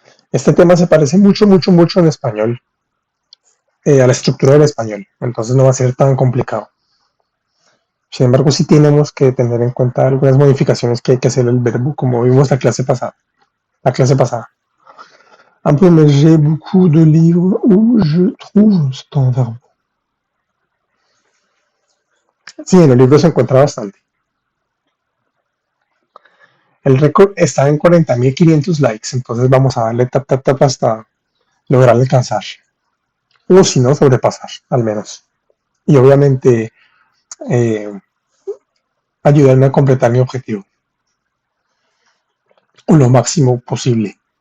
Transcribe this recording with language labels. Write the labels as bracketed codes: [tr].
[es] Este tema se parece mucho, mucho, mucho en español, a la estructura del español, entonces no va a ser tan complicado. Sin embargo, sí tenemos que tener en cuenta algunas modificaciones que hay que hacer al verbo, como vimos la clase pasada. La clase pasada. [fr] J'ai beaucoup de livres où je trouve ton verbo. [es] Sí, en el libro se encuentra bastante. El récord está en 40.500 likes, entonces vamos a darle tap, tap, tap hasta lograr alcanzar. O si no, sobrepasar, al menos. Y obviamente eh, ayudarme a completar mi objetivo lo máximo posible.